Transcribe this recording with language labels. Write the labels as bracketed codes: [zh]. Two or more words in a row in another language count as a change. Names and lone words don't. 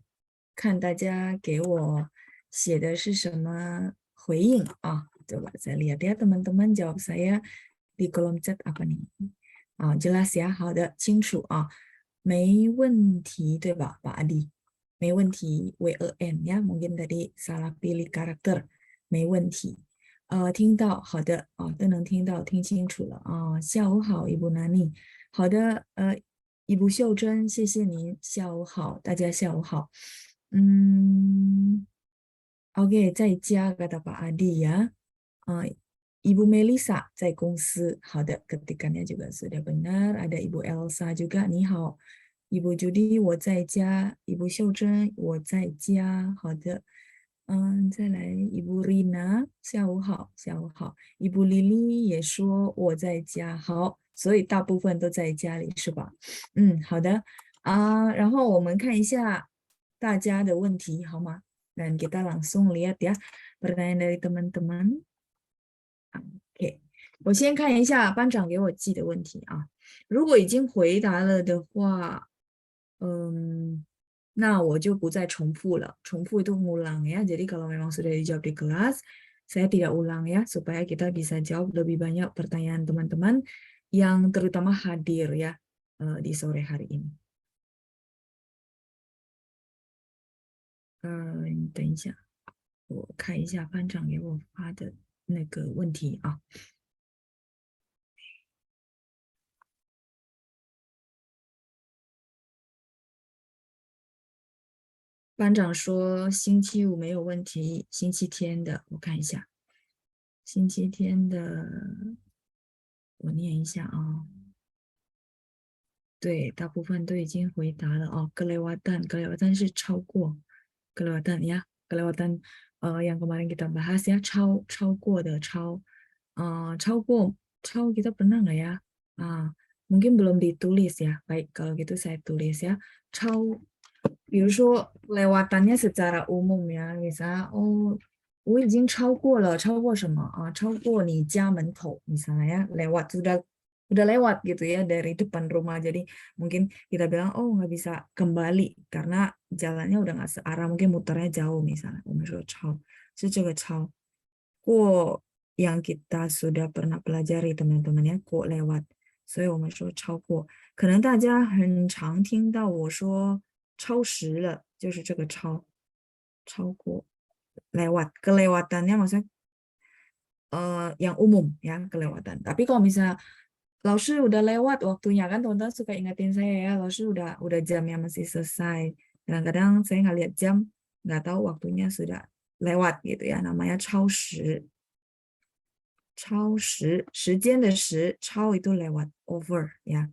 [zh] 看大家给我写的是什么回应啊。 [id] Coba saya lihat ya teman-teman jawab saya di kolom chat apa nih? 啊，jelas ya， [zh] 好的，清楚啊，没问题，对吧，Pak Adi？没问题 [id] ，WEN ya，mungkin tadi salah pilih karakter， [zh] 没问题。听到，好的，都能听到，听清楚了啊。下午好，Ibu Nani。好的，Ibu秀珍，谢谢您，下午好，大家下午好。OK，在家 [id] kata Pak Adi ya。 [zh] Ibu Melisa 在公司，好的 ， [id] ketikannya juga sudah benar。 Ada Ibu Elsa juga， [zh] 你好。Ibu Judy 我在家，Ibu 秀珍我在家，好的。再来 Ibu Rina，下午好，下午好。Ibu Lily 也说我在家，好，所以大部分都在家里是吧？好的然后我们看一下大家的问题好吗 ？ [id] Dan kita langsung lihat ya pertanyaan dari teman-teman。 [zh] OK，我先看一下班长给我寄的问题啊。如果已经回答了的话，那我就不再重复了。 [id] 重复 itu ngulang ya. Jadi kalau memang sudah dijawab di kelas, saya tidak ulang ya, supaya kita bisa jawab lebih banyak pertanyaan teman-teman yang terutama hadir ya di sore hari ini。 [zh] 等一下，我看一下班长给我发的那个问题啊。班长说星期五没有问题，星期天的我看一下，星期天的我念一下啊。对，大部分都已经回答了哦。 [id] kelewatan [zh] 是超过 [id] ，kelewatan ya kelewatan yang kemarin kita bahas ya， [zh] 超过的超，超过 [id] kita pernah nggak ya？mungkin belum ditulis ya. Baik kalau gitu saya tulis ya， [zh] 比如说 [id] lewatannya secara umum ya，misalnya [zh] 我已经超过了，超过什么啊？超过你家门口 [id] misalnya ya lewat udah lewat gitu ya dari depan rumah. Jadi mungkin kita bilang oh nggak bisa kembali karena jalannya udah nggak searah, mungkin muternya jauh misalnya. [zh] 我们说超是这个超 过 [id] yang kita sudah pernah pelajari teman-teman ya [zh] 过 lewat，所以我们说超过。可能大家很常听到我说超时了，就是这个超过 [id] lewat kelewatannya maksudnya yang umum ya kelewatan. Tapi kalau misalnya Laoshi udah lewat waktunya kan teman-teman suka ingatin saya ya, Laoshi udah jamnya masih selesai. Kadang-kadang saya nggak lihat jam, nggak tahu waktunya sudah lewat gitu ya, namanya [zh] 超时，时间的时，超 [id] itu lewat over ya.